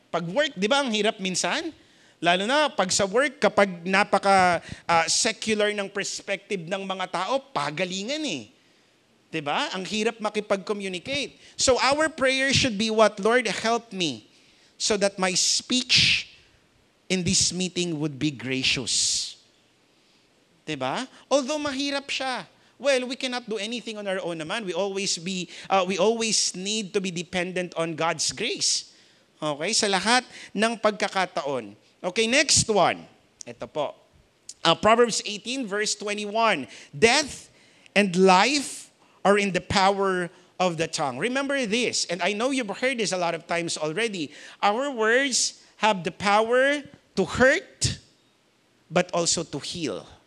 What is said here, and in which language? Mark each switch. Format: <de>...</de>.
<tl>Pag work, di ba ang hirap minsan? Lalo na pag sa work, kapag napaka-secular ng perspective ng mga tao, pagalingan eh. Diba? Ang hirap makipag-communicate.</tl> <en>So our prayer should be what? Lord, help me so that my speech in this meeting would be gracious. Diba? Although</en> <tl>mahirap siya.</tl> <en>Well, we cannot do anything on our own naman. We always need to be dependent on God's grace. Okay?</en> <tl>Sa lahat ng pagkakataon. Okay, next one. Ito po. Proverbs 18 verse 21.</tl> <en>Death and life are in the power of the tongue. Remember this, and I know you've heard this a lot of times already. Our words have the power to hurt, but also to heal.</en>